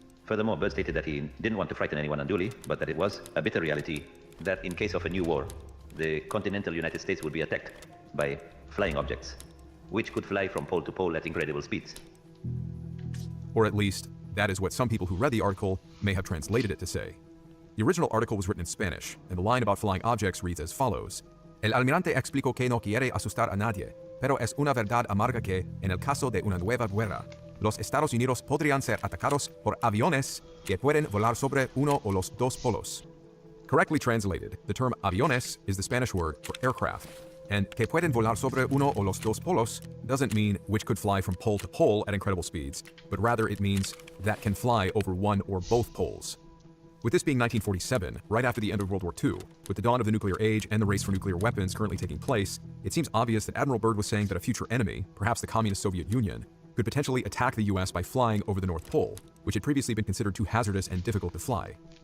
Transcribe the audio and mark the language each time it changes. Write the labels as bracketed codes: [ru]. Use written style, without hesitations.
[en] Furthermore, Byrd stated that he didn't want to frighten anyone unduly, but that it was a bitter reality that in case of a new war, the continental United States would be attacked by flying objects, which could fly from pole to pole at incredible speeds. Or at least, that is what some people who read the article may have translated it to say. The original article was written in Spanish, and the line about flying objects reads as follows. [es] El almirante explicó que no quiere asustar a nadie, pero es una verdad amarga que, en el caso de una nueva guerra, los Estados Unidos podrían ser atacados por aviones que pueden volar sobre uno o los dos polos. [en] Correctly translated, the term aviones is the Spanish word for aircraft, and [es] que pueden volar sobre uno o los dos polos [en] doesn't mean which could fly from pole to pole at incredible speeds, but rather it means that can fly over one or both poles. With this being 1947, right after the end of World War II, with the dawn of the nuclear age and the race for nuclear weapons currently taking place, it seems obvious that Admiral Byrd was saying that a future enemy, perhaps the Communist Soviet Union, could potentially attack the US by flying over the North Pole, which had previously been considered too hazardous and difficult to fly.